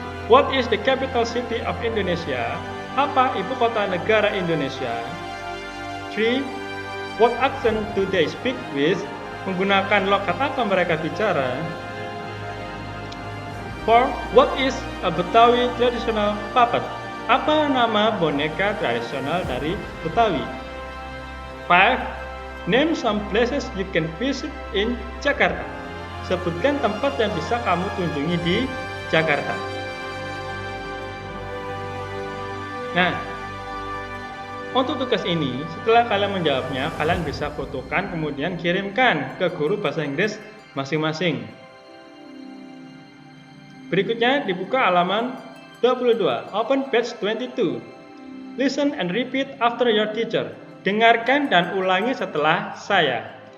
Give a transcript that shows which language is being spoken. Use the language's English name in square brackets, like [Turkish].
[English] What is the capital city of Indonesia? [Indonesian] Apa ibu kota negara Indonesia? [English] 3. What accent do they speak with? [Indonesian] Menggunakan logat apa mereka bicara? [English] 4. What is a Betawi traditional puppet? [Indonesian] Apa nama boneka tradisional dari Betawi? [English] 5. Name some places you can visit in Jakarta. [Indonesian] Sebutkan tempat yang bisa kamu kunjungi di Jakarta. Nah, untuk tugas ini, setelah kalian menjawabnya, kalian bisa fotokan kemudian kirimkan ke guru bahasa Inggris masing-masing. Berikutnya dibuka halaman 22, [English] open page 22. Listen and repeat after your teacher. [Indonesian] Dengarkan dan ulangi setelah saya.